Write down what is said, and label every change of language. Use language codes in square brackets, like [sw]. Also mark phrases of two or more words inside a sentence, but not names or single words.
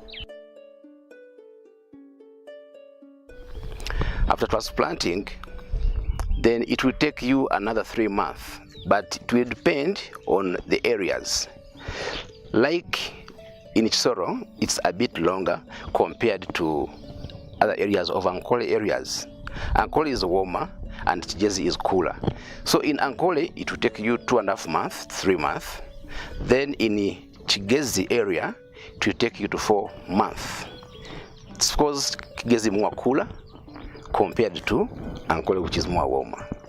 [en] After transplanting, then it will take you another 3 months, but it will depend on the areas. Like in Ixoro, it's a bit longer compared to other areas of Ankole areas. Ankole is warmer and Chigezi is cooler. So in Ankole, it will take you 2.5 months, 3 months. Then in Chigezi area, it will take you to 4 months. It's because Chigezi is more cooler compared to Ankole, which is more warmer.